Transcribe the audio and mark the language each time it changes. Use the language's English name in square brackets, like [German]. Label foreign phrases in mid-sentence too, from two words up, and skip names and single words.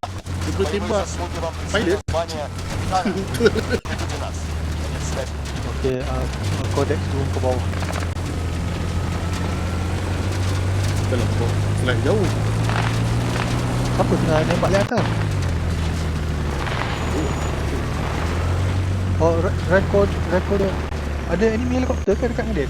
[Malay] Dia boleh [Russian] боевые [Malay] tembak. [Russian] заслуги вам [Malay] Pilot. [Russian] присвоено звание капитана. Ведите нас. Конец связи. [Malay] Okay, Codex turun ke bawah. Dalam kau flight jauh. Apa tengah nembak di atas? Oh, record dia. Ada enemy helikopter ke dekat dengan dia?